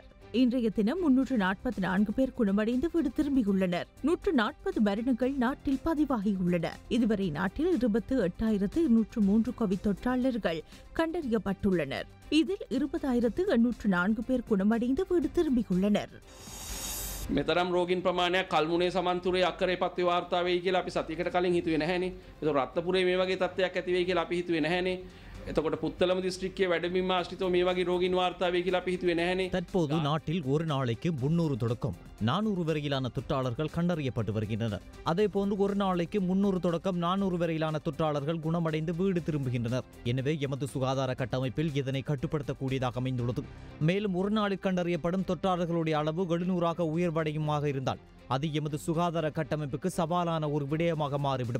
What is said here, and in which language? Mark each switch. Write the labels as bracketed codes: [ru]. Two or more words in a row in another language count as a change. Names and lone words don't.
[ta] இன்றைய தினம் 344 பேர் குணமடைந்து வீடு திரும்பியுள்ளனர். 140 மரணங்கள் நாட்டில் பதிவாகியுள்ளன. இதுவரை நாட்டில் 28,203 கோவிட் தொற்றாளர்கள் கண்டறியப்பட்டுள்ளனர். இதில் 20,804 பேர் குணமடைந்து வீடு திரும்பியுள்ளனர். [si] මෙතරම් රෝගීන් ප්‍රමාණයක් කල්මුනේ සමන්තුරේ අක්කරේ පත්වේ වාර්තා වෙයි කියලා අපි සතියකට කලින් හිතුවේ නැහැනේ. ඒක රත්නපුරේ මේ වගේ තත්ත්වයක් ඇති වෙයි කියලා අපි හිතුවේ නැහැනේ. එතකොට පුත්තලම දිස්ත්‍රික්කයේ වැඩමින්ම ආශ්‍රිතව මේ වගේ රෝගීන් වාර්තා වෙයි කියලා අපි හිතුවේ නැහැනේ. [ta] தற்போது நாட்டில் ஒரு நாளைக்கு 300 தொடக்கம் 400 வரையிலான தொற்றாளர்கள் கண்டறியப்பட்டு வருகின்றனர். அதேபோன்று ஒரு நாளைக்கு 300 தொடக்கம் 400 வரையிலான தொற்றாளர்கள் குணமடைந்து வீடு திரும்புகின்றனர். எனவே எமது சுகாதார கட்டமைப்பில் இதனை கட்டுப்படுத்தக்கூடியதாக அமைந்துள்ளது. மேலும் ஒரு நாளில் கண்டறியப்படும் தொற்றாளர்களுடைய அளவு 700ஆக உயர்வடையுமாக இருந்தால் அது எமது சுகாதார கட்டமைப்புக்கு சவாலான ஒரு விடயமாக மாறிவிடும்.